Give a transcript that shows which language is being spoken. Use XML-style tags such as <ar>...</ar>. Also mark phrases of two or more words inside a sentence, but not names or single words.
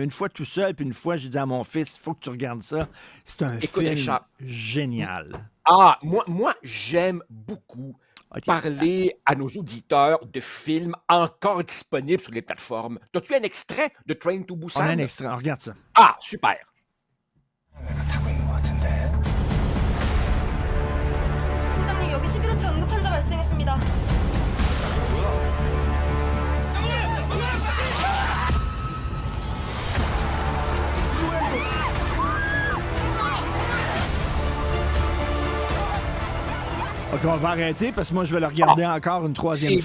<fr>Une fois tout seul, puis une fois, j'ai dit à mon fils, il faut que tu regardes ça. C'est un film Richard, génial. Moi, j'aime beaucoup parler à nos auditeurs de films encore disponibles sur les plateformes. As-tu un extrait de Train to Busan? On a un extrait, on regarde ça. Super.</fr> <ko>팀장님, 여기 11호차 응급 환자 발생했습니다.</ko> <fr>OK, on va arrêter parce que moi, je vais le regarder encore une troisième</fr>